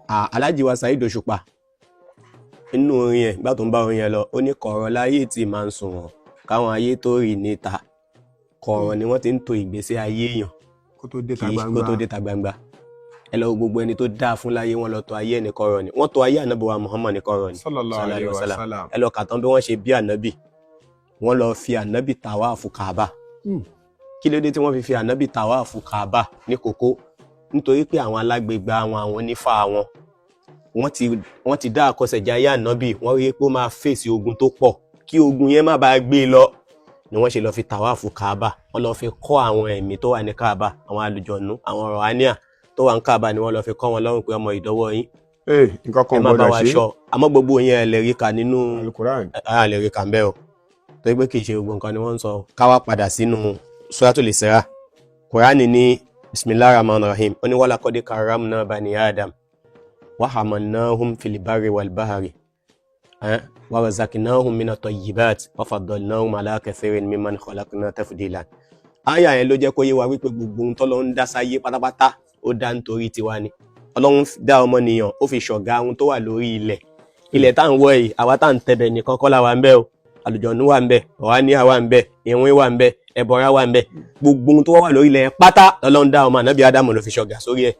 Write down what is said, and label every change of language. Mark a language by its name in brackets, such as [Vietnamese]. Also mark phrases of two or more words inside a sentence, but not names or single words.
[Yoruba] Alhaji wa Saheed Òṣùpá inú orin yẹn gbà tó ń bá orin yẹn lọ ó ní kọ̀rọ̀ láyé tí máa ń sùn wọn káwọn ayé tó rí níta, kọ̀rọ̀ ni wọ́n ti ń to ìgbésí ayé èèyàn kó tó dé ta gbangba. Ẹ lọ gbogbo ẹni tó dáa fún láyé wọn lọ tọ̀ ayé ẹni kọ̀rọ̀ ni wọ́n tọ̀ ayé ànábì wa Muhammad ní kọ̀rọ̀ ni [Arabic] صلى الله عليه وسلم. [Yoruba] Ẹ lọ kàtàn bí wọ́n ṣe bí ànábì, wọ́n lọ fi ànábì tàwáàfù Kaaba. Kí ló dé tí wọ́n fi ànábì tàwáàfù Kaaba ní kókó? Nítorí pé àwọn alágbègbè àwọn onífà wọ́n ti dá àkọsẹ̀jáyé ànábì, wọ́n rí pé ó máa fèsì ogun tó pọ̀, kí ogun yẹn má bàa gbé lọ ni wọ́n ṣe lọ fi tàwáàfù Kaaba. Wọ́n lọ fi kọ́ àwọn ẹ̀mí tó wà ní Kaaba, àwọn àlùjọ̀nú àwọn rọ̀hánìà tó wà ní Kaaba ni wọ́n lọ fi kọ́ wọn lọ́rùn pé ọmọ ìdọ́wọ́ yín nǹkan kan gbọ́dọ̀ ṣe. Àmọ́ gbogbo yẹn lè rí kà nínú Al-Qur'an. Lè rí kà ń bẹ́ o torí pé kì í ṣe gbogbo nǹkan ni wọ́n ń sọ. Ká wá padà sínú Suratul Isra. [Arabic] Kùránì ní بسم الله الرحمن الرحيم [Yoruba] ó ní [Arabic] ولقد كرمنا بني آدم وحملناهم في البر والبحر ورزقناهم من الطيبات وفضلناهم على كثير ممن خلقنا تفضيلا. [Yoruba] Àyà yẹn ló jẹ́ kó yé wa wípé gbogbo ohun t'Ọlọ́run dá sáyé pátápátá ó dá nítorí tiwa ni. Ọlọ́run dá ọmọnìyàn ó fi ṣọ̀gá ohun tó wà lórí ilẹ̀ tá ń wọ̀ yìí, àwa tá ń tẹ̀bẹ̀ nìkan kọ́ la wà ń bẹ̀ o, àlùjọ̀nú wà ń bẹ̀, rọ̀hánìà wà ń bẹ̀, ìwín wà ń bẹ̀, ẹbọra wà ń bẹ̀, gbogbo ohun tó wà lórí ilẹ̀ pátá Ọlọ́run dá ọmọ ànábì Ádámù ló fi ṣọ̀gá sórí ẹ̀.